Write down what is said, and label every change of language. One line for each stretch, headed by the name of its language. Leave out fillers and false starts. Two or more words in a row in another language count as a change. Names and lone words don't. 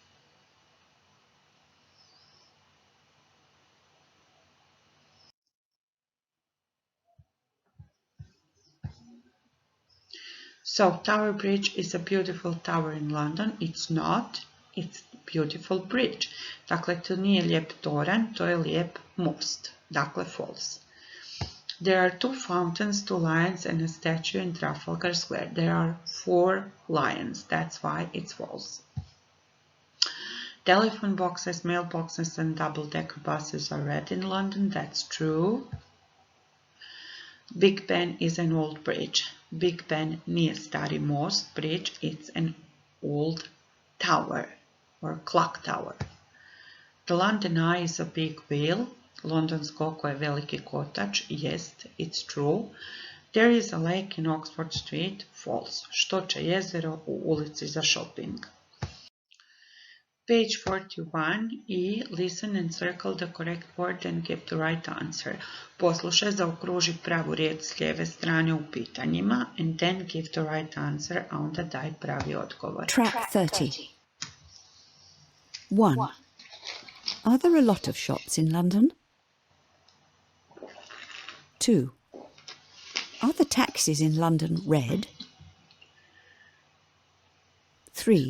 English: So, Tower Bridge is a beautiful tower in London. It's not. It's a beautiful bridge.
Croatian: Dakle, to nije lijep toranj, to je lijep most. Dakle,
English: false. There are 2 fountains, 2 lions, and a statue in Trafalgar Square. There are 4 lions. That's why it's false. Telephone boxes, mailboxes, and double-decker buses are red in London. That's true. Big Ben is an old bridge. Big Ben nije stari most bridge. It's an old tower or clock tower. The London Eye is a big wheel.
Croatian: Londonsko oko je veliki kotač.
English: Yes, it's true. There is a lake in Oxford Street. False.
Croatian: Štoče jezero u ulici za shopping.
English: Page 41 i listen and circle the correct word and give the right answer.
Croatian: Poslušaj, zaokruži pravu riječ s lijeve strane u pitanjima
English: and then give the right answer,
Croatian: a onda daj pravi odgovor.
English: Track 30. 1. Are there a lot of shops in London? 2. Are the taxis in London red? 3.